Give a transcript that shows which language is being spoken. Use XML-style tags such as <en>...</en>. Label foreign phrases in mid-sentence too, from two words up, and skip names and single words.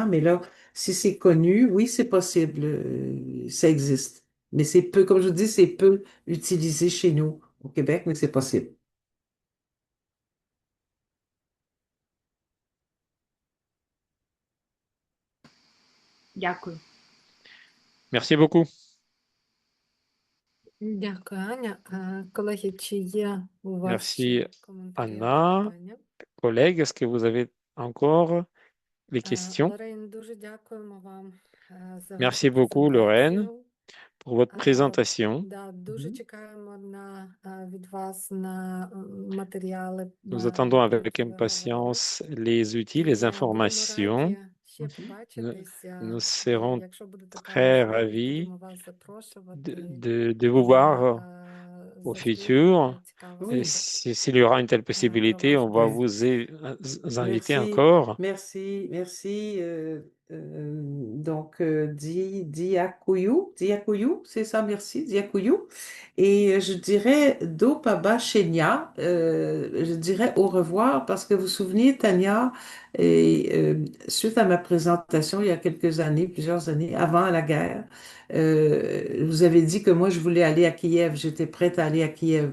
<fr>Mais là, si c'est connu, oui, c'est possible, ça existe. Mais c'est peu, comme je vous dis, c'est peu utilisé chez nous au Québec, mais c'est possible.</fr> <uk>Дякую.</uk> <fr>Merci beaucoup.</fr> <uk>Дякую, Аня. Колеги, чи є у вас</uk> <fr>Merci,</fr> <uk>ще коментарі або</uk> <fr>Anna.</fr> <uk>питання?</uk> <fr>Collègues, est-ce que vous avez encore des questions?</fr> <uk>Лорейн, дуже дякуємо вам за вашу</uk> <fr>Merci beaucoup, Lorraine,</fr> <uk>презентацію.</uk> <fr>pour votre présentation.</fr> <uk>Да, дуже чекаємо від вас на матеріали,</uk> <fr>Nous attendons</fr> <uk>про</uk> <fr>avec</fr> <uk>які ви говорили.</uk> <fr>impatience les outils, les</fr> <uk>Будемо</uk> <fr>informations.</fr> <uk>раді ще</uk> <fr>Nous,</fr> <uk>побачитися.</uk> <fr>nous serons</fr> <uk>Якщо буде така</uk> <fr>très</fr> <uk>можливість,</uk> <fr>ravis</fr> <uk>будемо вас запрошувати.</uk> <fr>de vous voir au</fr> <uk>Завжди</uk> <fr>futur.</fr> <uk>цікаво</uk> <fr>Et</fr> <uk>слухати</uk> <fr>s'il y aura une telle</fr> <uk>про</uk> <fr>possibilité,</fr> <uk>ваш</uk> <fr>on va</fr> <uk>досвід.</uk> <fr>vous inviter Merci, encore. merci, merci. Donc, Diakuyu, c'est ça, merci, Diakuyu. Et je dirais</fr> <uk>до побачення,</uk> <fr>je dirais au revoir parce que vous vous souvenez, Tania, et, suite à ma présentation il y a quelques années, plusieurs années, avant la guerre, vous avez dit que moi, je voulais aller à Kiev, j'étais prête à aller à Kiev.</fr>